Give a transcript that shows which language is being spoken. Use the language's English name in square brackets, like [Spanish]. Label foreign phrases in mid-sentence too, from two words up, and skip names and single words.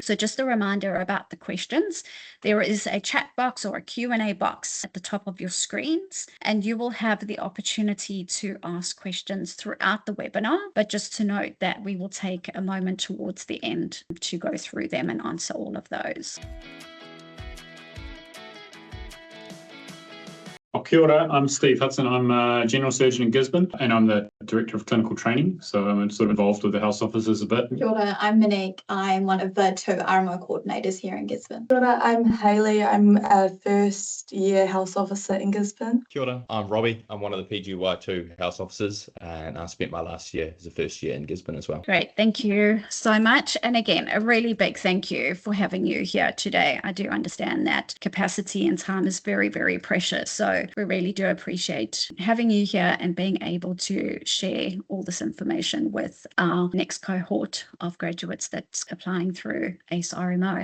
[English] So just a reminder about the questions. There is a chat box or a Q&A box at the top of your screens, and you will have the opportunity to ask questions throughout the webinar. But just to note that we will take a moment towards the end to go through them and answer all of those. [Māori] Kia ora, [English] I'm Steve Hudson. I'm a general surgeon in Gisborne and I'm the director of clinical training. So I'm sort of involved with the health officers a bit. [Māori] Kia ora, [English] I'm Monique. I'm one of the 2 RMO coordinators here in Gisborne. [Māori] Kia ora, [English] I'm Hayley. I'm a first year health officer in Gisborne. [Māori] Kia ora, [English] I'm Robbie. I'm one of the PGY2 health officers and I spent my last year as a first year in Gisborne as well. Great, thank you so much. And again, a really big thank you for having you here today. I do understand that capacity and time is very, very precious. So we really do appreciate having you here and being able to share all this information with our next cohort of graduates that's applying through ACE RMO.